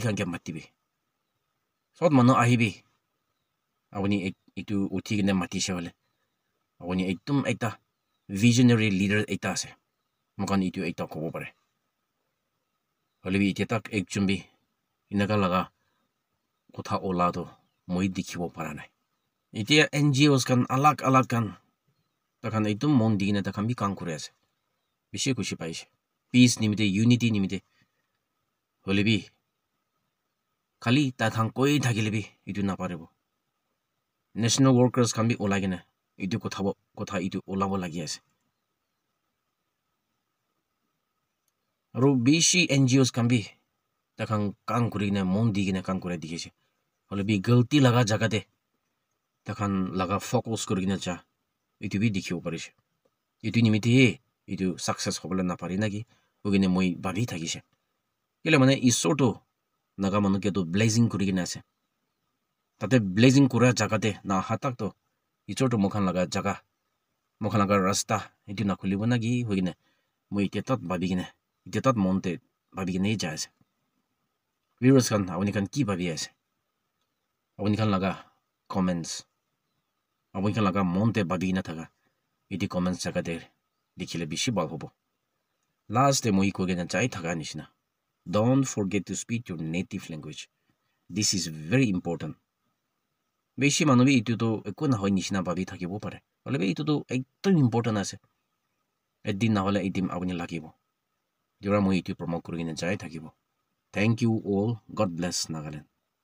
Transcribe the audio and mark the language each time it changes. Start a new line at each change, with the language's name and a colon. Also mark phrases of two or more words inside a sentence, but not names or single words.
Naga Pidgin: khan ke matibi sot manu ahibi apni itu uthigine matise hole apni ekdom ekta visionary leader ekta ase mokan itu ekta kobo pare hole bi itetak ekjumbi inaga laga kotha ola to moi dikhibo para nai itia NGOs kan alag kan takhan ekdom mon digine takhan bi kam kore ase bishi khushi paise peace nimite unity nimite hole bi khali takhan koi thakile bi itu na parebo
English: national workers
Naga Pidgin: kan bi olagina itu kotha itu olabo lagi ase aru bishi NGOs kan bi takhan kam kurine mon digine kam kore dikhise hole bi galti laga jaga de takhan laga focus kurigina cha itu bi dikhibo parise itu nimite itu success hobole na pari naki ogine moi babi thakise kile mane isor to naga manu ke to blazing kurigina ase tate blazing kura jaga de na hatak to isor to mokhan laga jaga mokhan laga rasta itu na khulibo naki hogine moi tetat babi gine tetat monte babi gine ja ase viewers khan apni khan ki babi ase apni khan laga comments apni khan laga monte babi na thaka iti comments jaga de dikhile bishi bal hobo last de moi kogena chai thaka nishina
English: don't forget to speak your native language this is very important
Naga Pidgin: beshi manubi itu to ekuna hoi nishina babi thakibo pare hole itu to ekdom important ase edin na hole edim apni lagibo jora moi itu promote kurigina chai thakibo
English: thank you all god bless Nagaland